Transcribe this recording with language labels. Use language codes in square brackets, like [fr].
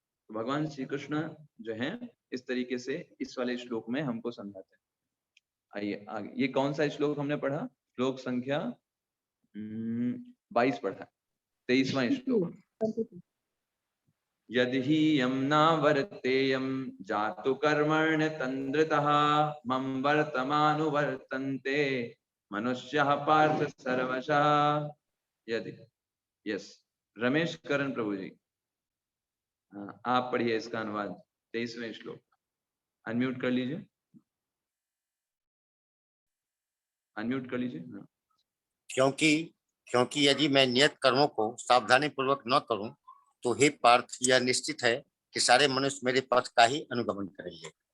[hi] तो भगवान श्री कृष्ण जो हैं इस तरीके से इस वाले श्लोक में हमको समझाते हैं। आइए आगे, ये कौन सा श्लोक हमने पढ़ा? श्लोक संख्या 22 पढ़ा, 23वां श्लोक। [sa] यदि हि यं न वर्तेयं जातु कर्मण्य तन्द्रतः मम वर्तमानुवर्तन्ते मनुष्यः पार्थ सर्वशः। [hi] यदि, यस, रमेश करण प्रभु जी, आप पढ़िए इसका अनुवाद 23वें श्लोक। अनम्यूट कर लीजिए, अनम्यूट कर लीजिए। हाँ। क्योंकि यदि मैं नियत कर्मों को सावधानी पूर्वक न करूं तो हे पार्थ, यह निश्चित है कि सारे मनुष्य मेरे पथ का ही अनुगमन करेंगे।